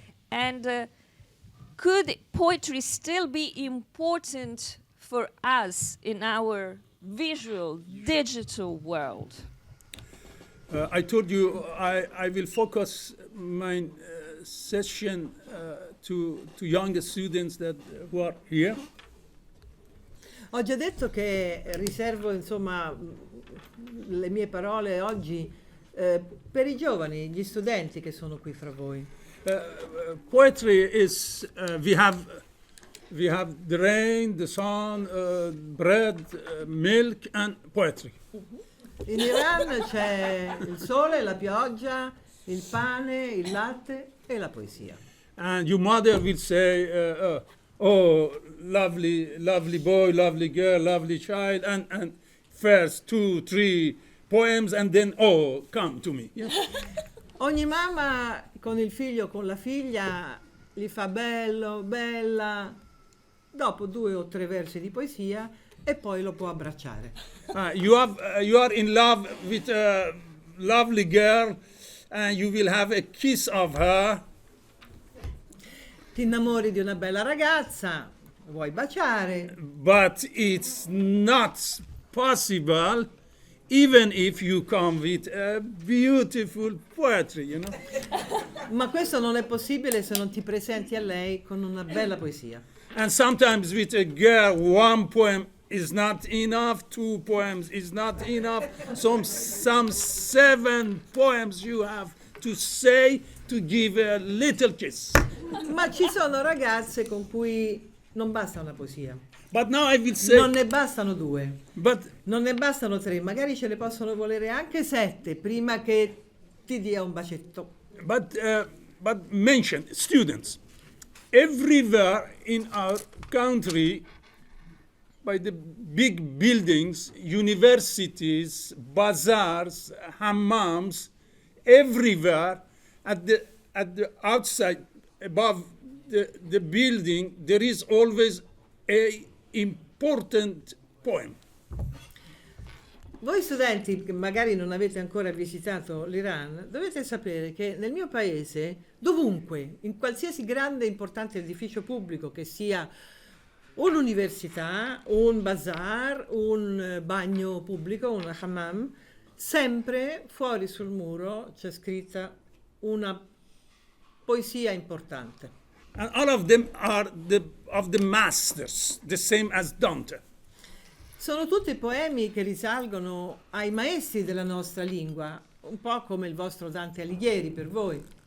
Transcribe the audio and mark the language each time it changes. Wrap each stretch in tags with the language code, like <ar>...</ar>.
<en>And could poetry still be important for us in our visual, digital world? I told you I will focus my session to young students who are here.</en> <it>Ho già detto che riservo insomma le mie parole oggi per i giovani, gli studenti che sono qui fra voi.</it> <en>Poetry is we have the rain, the sun, bread, milk, and poetry.</en> <it>In Iran c'è il sole, la pioggia, il pane, il latte e la poesia.</it> <en>and your mother will say, "Oh, lovely, lovely boy, lovely girl, lovely child," and first 2, 3 poems, and then, "Oh, come to me." Yeah?</en> <it>Ogni mamma con il figlio o con la figlia gli fa bello, bella, dopo 2 o 3 versi di poesia e poi lo può abbracciare.</it> <en>You are in love with a lovely girl, and you will have a kiss of her.</en> <it>Ti innamori di una bella ragazza, vuoi baciare,</it> <en>But it's not possible even if you come with a beautiful poetry, you know.</en> <it>ma questo non è possibile se non ti presenti a lei con una bella poesia.</it> <en>And sometimes with a girl, 1 poem is not enough, 2 poems is not enough. Some 7 poems you have to say to give a little kiss.</en> <it>Ma ci sono ragazze con cui non basta una poesia,</it> <en>But now I will say,</en> <it>non ne bastano 2,</it> <en>but</en> <it>non ne bastano 3, magari ce ne possono volere anche 7 prima che ti dia un bacetto.</it> <en>but mention students everywhere in our country, by the big buildings, universities, bazaars, hammams, everywhere at the outside above the building there is always a important poem.</en> <it>Voi studenti che magari non avete ancora visitato l'Iran, dovete sapere che nel mio paese, dovunque, in qualsiasi grande e importante edificio pubblico, che sia un'università, un bazar, un bagno pubblico, un hammam, sempre fuori sul muro c'è scritta una poesia importante.</it> <en>And all of them are of the masters, the same as Dante.</en> <it>Sono tutti poemi che risalgono ai maestri della nostra lingua, un po' come il vostro Dante Alighieri per voi.</it>